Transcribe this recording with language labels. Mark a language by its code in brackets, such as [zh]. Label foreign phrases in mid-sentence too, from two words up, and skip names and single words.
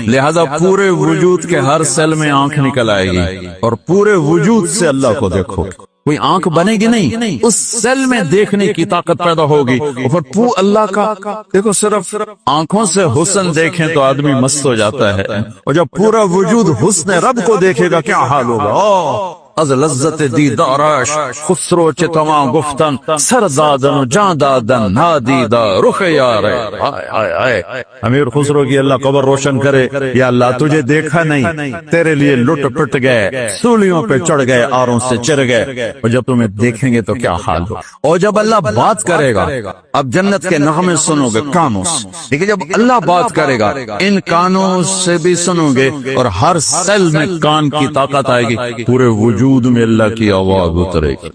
[ur] لہذا پورے وجود کے ہر سیل میں آنکھ نکل آئے گی اور پورے وجود سے اللہ کو دیکھو. کوئی آنکھ بنے گی نہیں، اس سیل میں دیکھنے کی طاقت پیدا ہوگی. اور پھر اللہ کا دیکھو، صرف آنکھوں سے حسن دیکھیں تو آدمی مست ہو جاتا ہے، اور جب پورا وجود حسن رب کو دیکھے گا کیا حال ہوگا. [fa] از لذت دیدارش خسرو چتما گفتن سر دادن و جان دادن نادیدہ رخ یار. [ur] امیر خسرو کی اللہ قبر روشن کرے. یا اللہ تجھے دیکھا نہیں، تیرے لیے لٹ پٹ گئے، سولیوں پہ چڑھ گئے، آروں سے چر گئے، اور جب تمہیں دیکھیں گے تو کیا حال ہو. اور جب اللہ بات کرے گا، اب جنت کے نغمے سنو گے کانوں سے، لیکن جب اللہ بات کرے گا ان کانوں سے بھی سنو گے، اور ہر سیل میں کان کی طاقت آئے گی، پورے وجود میں اللہ کی آواز اترے گی.